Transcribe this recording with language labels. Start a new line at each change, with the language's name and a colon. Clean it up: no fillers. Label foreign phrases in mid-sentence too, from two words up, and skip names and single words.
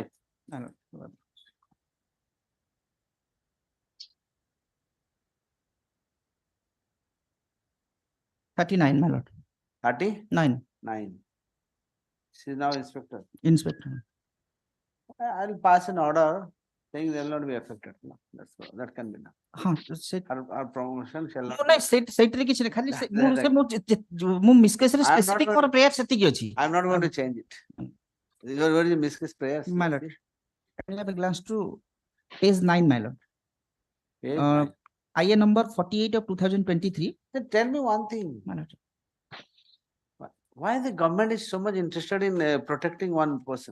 English: My lord. 39, my lord. 39. 9. She is now inspector. Inspector. I'll pass an order saying they will not be affected. No, that can be done. Her promotion shall not.
Odia: नहीं ସେଇଥିରେ କିଛି ନାହିଁ ଖାଲି ମୁଁ ମିସକେସ ରେ ସ୍ପେସିଫିକ ମୋର ପ୍ରେୟାର ସେତିକି ଅଛି
English: I'm not going to change it. Where is the miscase prayers? My lord, I will have a glance to page 9, my lord. IA number 48 of 2023. Then tell me one thing. My lord. Why the government is so much interested in protecting one person?